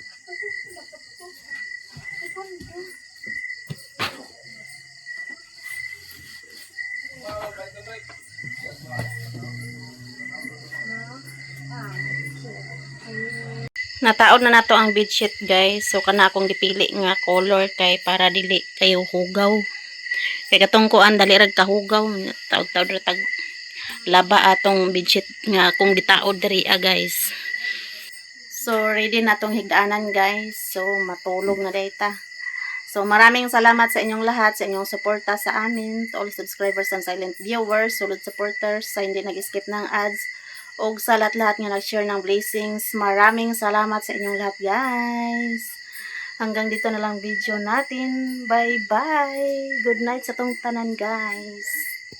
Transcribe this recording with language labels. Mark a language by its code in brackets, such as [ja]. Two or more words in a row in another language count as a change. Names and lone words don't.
[ceb] Nataod na nato ang bedsheet guys. So kana akong gipili nga color kay para dili kayo hugaw. Kay katong kuan dali rag kahugaw. Taod-taod ra tag laba atong bedsheet nga akong gitaod diri guys. So ready na tong higdaanan guys. So matulog na dayta. [tl] So maraming salamat sa inyong lahat, sa inyong suporta sa amin, [en] to all subscribers and silent viewers, solid supporters, [tl] sa hindi nag-skip ng ads, o sa lahat-lahat nga nag-share ng blessings. Maraming salamat sa inyong lahat guys. Hanggang dito na lang video natin. [en] Bye-bye. Good night [ceb] sa tong tanan guys.